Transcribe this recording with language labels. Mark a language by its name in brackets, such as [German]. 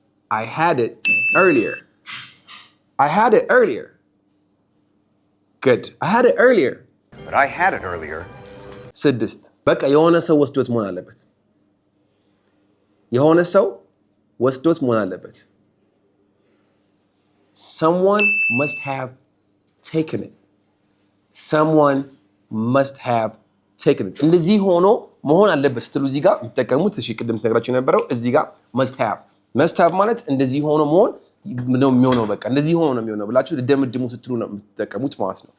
[English] I had it earlier. I had it earlier. Good. I had it earlier. But I had it earlier. [Amharic] ስድስት በቃ የሆነ ሰው ወስዶት መሆን አለበት። የሆነ ሰው ወስዶት መሆን አለበት። [English] Someone must have taken it. Someone must have taken it. [Amharic] እንደዚህ ሆኖ መሆን አለበት ስትሉ እዚህ ጋር የምትጠቀሙት እሺ ቅድም ስነግራችሁ የነበረው እዚህ ጋር must have. must have ማለት እንደዚህ ሆኖ መሆን ነው የሚሆነው በቃ እንደዚህ ሆኖ ነው የሚሆነው ብላችሁ ልደምድሙ ስትሉ ነው የምትጠቀሙት ማለት ነው።